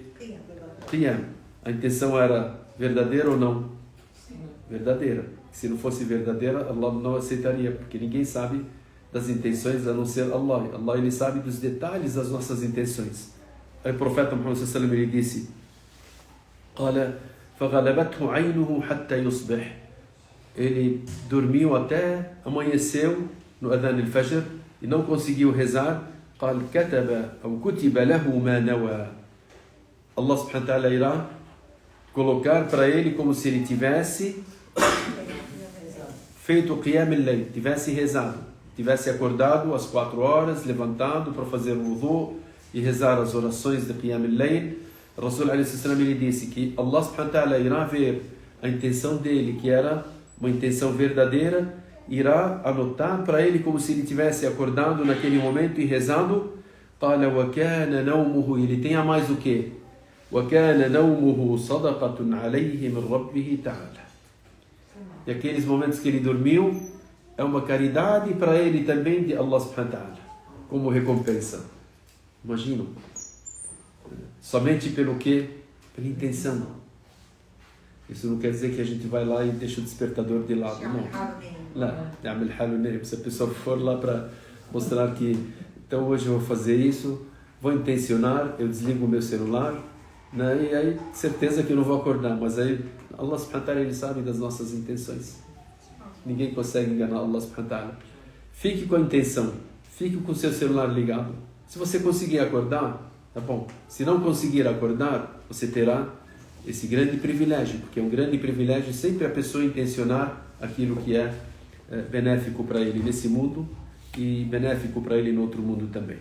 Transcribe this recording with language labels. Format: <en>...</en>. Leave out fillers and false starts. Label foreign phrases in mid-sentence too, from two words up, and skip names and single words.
<pt>Qiyam. A intenção era verdadeira ou não? Verdadeira. Se não fosse verdadeira, Allah não aceitaria, porque ninguém sabe das intenções a não ser Allah. Allah, ele sabe dos detalhes das nossas intenções. Aí o profeta Muhammad</pt> <ar>صلى الله عليه وسلم,</ar> <pt>ele disse:</pt> <ar>"قال فغلبته عينه حتى يصبح."</ar> <pt>Ele dormiu até amanheceu no</pt> <ar>أذان الفجر</ar> <pt>e não conseguiu rezar.</pt> <ar>قال كتب أو كتب له ما نوى. الله سبحانه وتعالى</ar> <pt>irá colocar para ele como se ele tivesse feito o</pt> <ar>قيام الليل,</ar> <pt>tivesse rezado, tivesse acordado às 4 horas, levantado para fazer o wudu e rezar as orações de</pt> <ar>قيام الليل.</ar> <pt>Rasul</pt> <ar>عليه السلام,</ar> <pt>ele disse que</pt> <ar>الله سبحانه وتعالى</ar> <pt>irá ver a intenção dele, que era uma intenção verdadeira, irá anotar para ele como se ele tivesse acordado naquele momento e rezando.</pt> <ar>قال وكان نومه,</ar> <pt>ele tem a mais o quê?</pt> <ar>وكان نومه صدقة عليه من ربه تعالى.</ar> <pt>E aqueles momentos que ele dormiu é uma caridade para ele também de</pt> <ar>الله سبحانه وتعالى,</ar> <pt>como recompensa. Imagina, somente pelo quê? Pela intenção. Isso não quer dizer que a gente vai lá e deixa o despertador de lado, não. Se a pessoa for lá para mostrar que, então hoje eu vou fazer isso, vou intencionar, eu desligo o meu celular, né? E aí certeza que eu não vou acordar, mas aí</pt> <ar>الله سبحانه وتعالى,</ar> <pt>ele sabe das nossas intenções. Ninguém consegue enganar</pt> <ar>الله سبحانه وتعالى.</ar> <pt>Fique com a intenção, fique com o seu celular ligado. Se você conseguir acordar, tá bom. Se não conseguir acordar, você terá esse grande privilégio, porque é um grande privilégio sempre a pessoa intencionar aquilo que é benéfico para ele nesse mundo e benéfico para ele no outro mundo também.</pt>